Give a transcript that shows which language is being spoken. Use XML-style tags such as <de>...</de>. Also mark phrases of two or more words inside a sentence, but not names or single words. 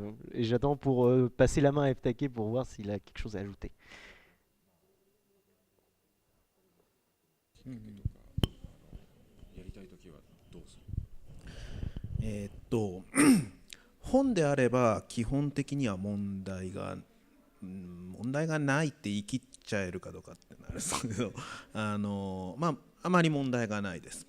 <fr>Et j'attends pour passer la main à Ftake pour voir s'il a quelque chose à ajouter.</fr> <ja>本であれば基本的には問題がないって言い切っちゃえるかどうかってなるんですけど、あまり問題がないです。</ja>